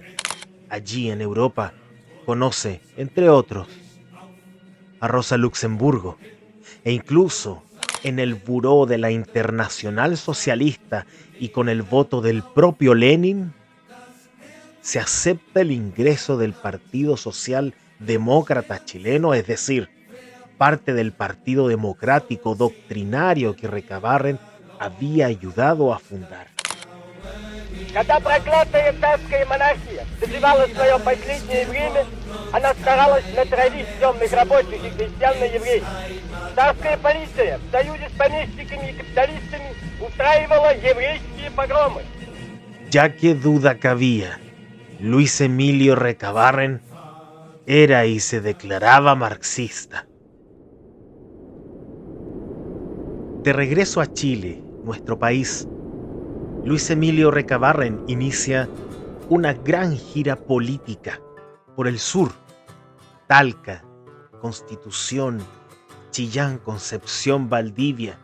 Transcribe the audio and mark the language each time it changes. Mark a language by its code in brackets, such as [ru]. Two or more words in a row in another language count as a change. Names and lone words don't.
[es] Allí en Europa conoce, entre otros, a Rosa Luxemburgo e incluso en el buró de la Internacional Socialista y con el voto del propio Lenin, se acepta el ingreso del Partido Social Demócrata Chileno, es decir, parte del Partido Democrático doctrinario que Recabarren había ayudado a fundar. [ru] Когда проклятая царская монархия доживала свое последнее время, она старалась натравить темных рабочих и крестьян на евреев. Царская полиция в союзе с помещиками и капиталистами устраивала еврейские погромы. [es] Ya que duda cabía, Luis Emilio Recabarren era y se declaraba marxista. De regreso a Chile, nuestro país, Luis Emilio Recabarren inicia una gran gira política por el sur: Talca, Constitución, Chillán, Concepción, Valdivia.